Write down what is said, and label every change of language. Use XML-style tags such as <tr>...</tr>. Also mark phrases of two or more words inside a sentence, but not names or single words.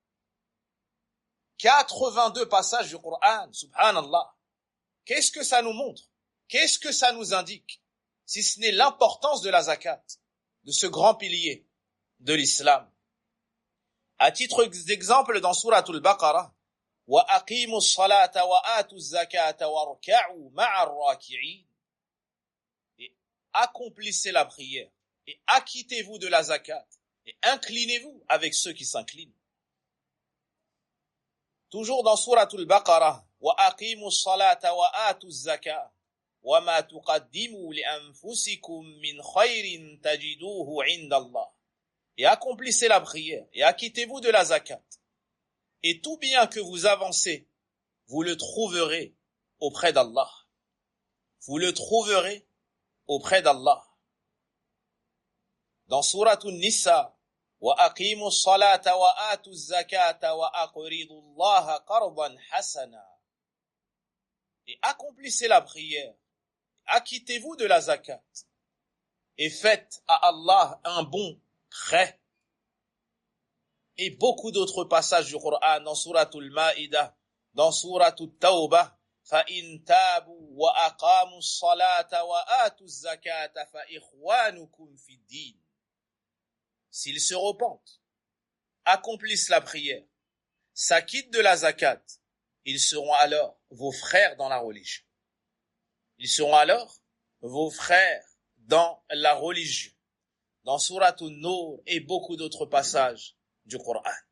<fr>82 passages du Coran, subhanallah. Qu'est-ce que ça nous montre? Qu'est-ce que ça nous indique? Si ce n'est l'importance de la zakat, de ce grand pilier de l'islam. À titre d'exemple, dans Souratul Baqarah,</fr> <ar>وأقيموا الصلاة وآتوا الزكاة واركعوا مع الراكعين.</ar> <fr>Et accomplissez la prière et acquittez-vous de la zakat et inclinez-vous avec ceux qui s'inclinent. Toujours dans Souratul Baqarah,</fr> <ar>وأقيموا الصلاة وآتوا الزكاة وما تقدموا لأنفسكم من خير تجدوه عند الله.</ar> <fr>Et accomplissez la prière et acquittez-vous de la zakat. Et tout bien que vous avancez, vous le trouverez auprès d'Allah. Vous le trouverez auprès d'Allah.</fr> <ar>Dans Souratul Nisa, وأقيموا الصلاة وآتوا الزكاة وأقرضوا الله قرضا حسنا.</ar> <fr>Et accomplissez la prière, acquittez-vous de la zakat et faites à Allah un bon prêt. Et beaucoup d'autres passages du Coran dans Souratul Ma'idah, dans Souratul Tawbah,</fr> <ar>فَإِن تَابُوا وَأَقَامُوا الصَّلَاةَ وَآتُوا الزَّكَاةَ فَإِخْوَانُكُمْ فِي الدِّينِ.</ar> <fr>S'ils se repentent, accomplissent la prière, s'acquittent de la zakat, ils seront alors vos frères dans la religion. Ils seront alors vos frères dans la religion. Dans Souratul Nur et beaucoup d'autres passages du Coran.</fr>